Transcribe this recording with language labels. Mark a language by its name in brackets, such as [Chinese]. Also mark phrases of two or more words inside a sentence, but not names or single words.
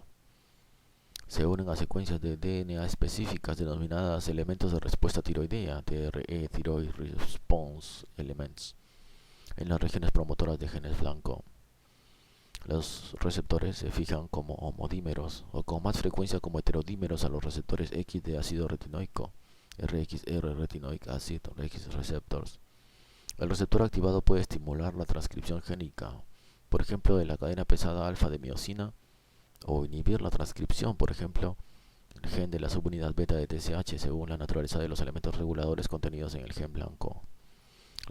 [Spanish] Se unen a secuencias de DNA específicas denominadas elementos de respuesta tiroidea, [English] TRE, Thyroid Response Elements, [Spanish] en las regiones promotoras de genes blanco. Los receptores se fijan como homodímeros o con más frecuencia como heterodímeros a los receptores X de ácido retinoico, RXR [English] retinoic acid, X receptors. [Spanish] El receptor activado puede estimular la transcripción génica, por ejemplo, de la cadena pesada alfa de miosina, o inhibir la transcripción, por ejemplo, el gen de la subunidad beta de TSH según la naturaleza de los elementos reguladores contenidos en el gen blanco.